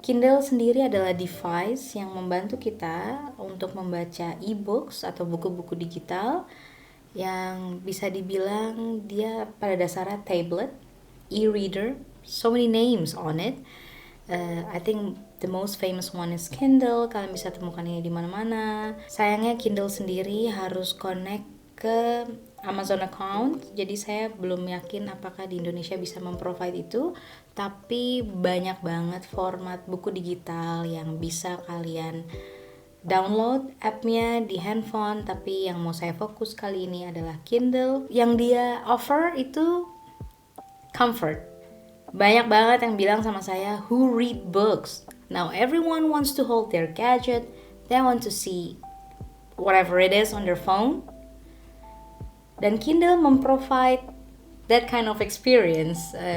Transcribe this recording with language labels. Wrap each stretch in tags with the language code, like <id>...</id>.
<id>Kindle sendiri adalah device yang membantu kita untuk membaca e-books atau buku-buku digital yang bisa dibilang dia pada dasarnya tablet, e-reader,</id> <en>so many names on it. I think the most famous one is Kindle.</en> <id>Kalian bisa temukan ini di mana-mana. Sayangnya Kindle sendiri harus connect ke Amazon account, jadi saya belum yakin apakah di Indonesia bisa memprovide itu. Tapi banyak banget format buku digital yang bisa kalian download app-nya di handphone. Tapi yang mau saya fokus kali ini adalah Kindle. Yang dia offer itu comfort. Banyak banget yang bilang sama saya,</id> <en>who read books? Now everyone wants to hold their gadget, they want to see whatever it is on their phone.</en> <id>Dan Kindle memprovide</id> <en>that kind of experience.</en>